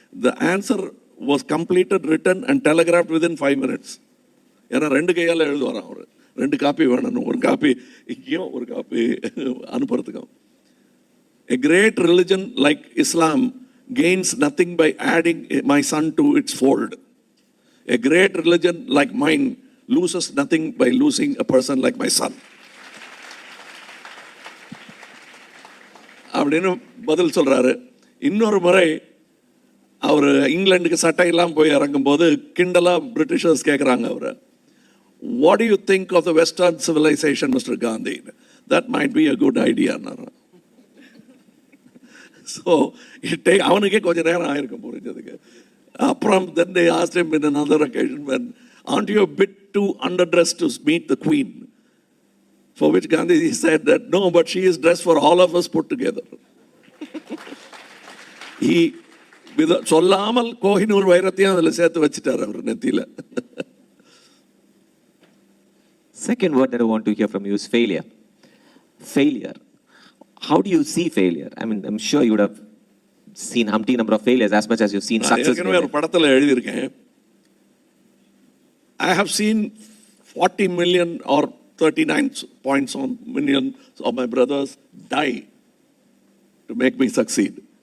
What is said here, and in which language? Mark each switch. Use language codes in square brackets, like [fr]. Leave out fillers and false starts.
[en] The answer was completed, written and telegraphed within 5 minutes. [ta] ஏன்னா 2 கையால் எழுதுவாராம் அவர். 2 copy வேணும், ஒரு காப்பி இங்கேயும் ஒரு copy அனுப்புறதுக்கும். [en] A great religion like Islam gains nothing by adding my son to its fold. A great religion like mine loses nothing by losing a person like my son. [ta] அப்படின்னு பதில் சொல்றாரு. இன்னொரு முறை அவர் இங்கிலாந்துக்கு சட்டையெல்லாம் போய் இறங்கும் போது கிண்டலா பிரிட்டிஷர்ஸ் கேட்குறாங்க அவரை, [en] what do you think of the Western civilization, Mr. Gandhi? That might be a good idea. [ta] So அவனுக்கே கொஞ்சம் நேரம் ஆயிருக்கும் புரிஞ்சதுக்கு. அப்புறம் [en] then they asked him in another occasion, when aren't you a bit too underdressed to meet the queen? For which Gandhi said that no, but she is dressed for all of us put together. [ta] He சொல்லாமல் கோஹினூர் வைரத்தையும் அதில் சேர்த்து வச்சுட்டார் அவர் நெத்தியில. [en] Second word that I want to hear from you is failure. Failure. How do you see failure? I mean, I'm sure you would have seen umpteen number of failures as much as you've seen success. [ta] நான் ஒரு படத்துல எழுதியிருக்கேன், [en] I have seen 40 million or 39 points on millions of my brothers die to make me succeed.